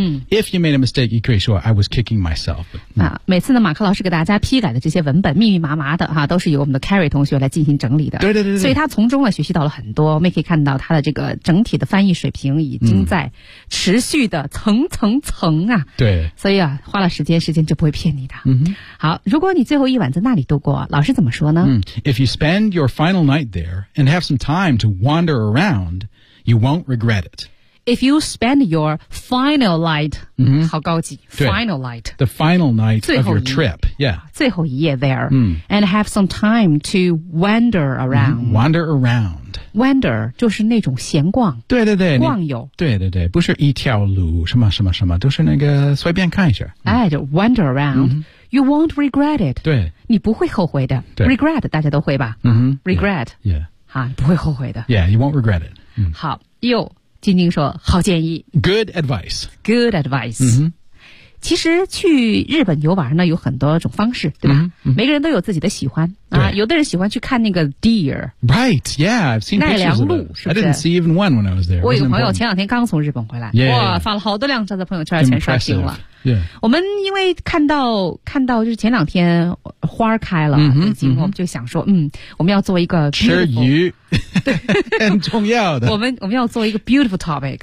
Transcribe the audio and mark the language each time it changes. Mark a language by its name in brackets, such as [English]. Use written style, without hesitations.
[English] If you made a mistake, you [Chinese] 可以说 [English] I was kicking. myself, [Chinese] 每次呢，马克老师给大家批改的这些文本密密麻麻的哈，都是由我们的 Carrie 同学来进行整理的。对对 对, 对，所以他从中呢学习到了很多，我们也可以看到他的这个整体的翻译水平已经在持续的层层啊。对，所以啊，花了时间就不会骗你的。好，如果你最后一晚在那里度过，老师怎么说呢 [English] ？If you spend your final night there and have some time to wander around, you won't regret it. If you spend your final night,、 [Chinese] 好高级 [English] final night, the final night of your trip, yeah, [Chinese] 最后一夜 [English] there,、and have some time to wander around,、 wander around, [Chinese] wander 就是那种闲逛，对对对，逛游，对对对，不是一条路什么什么什么，都是那个随便看一下， [English] 哎，就 wander around,、you won't regret it, [Chinese] 对，你不会后悔的 ，regret 大家都会吧， regret, [English] yeah, [Chinese] 啊，不会后悔的 [English] ，yeah, you won't regret it,、 [Chinese] 好，又。晶晶说好建议 [English] Good advice Good advice、 [Chinese] 其实去日本游玩呢有很多种方式对吧、每个人都有自己的喜欢啊。有的人喜欢去看那个 deer [English] Right yeah I've seen [Chinese] 奈良鹿是不是 [English] I didn't see even one when I was there [Chinese] 我有个朋友前两天刚从日本回来 [English] yeah, [Chinese] 哇 [English] yeah, yeah. [Chinese] 发了好多辆照在朋友圈全刷新了、 [English] yeah. [Chinese] 我们因为看到就是前两天花开了、我们就想说我们要做一个吃鱼很重要的。我们要做一个 [English] beautiful topic。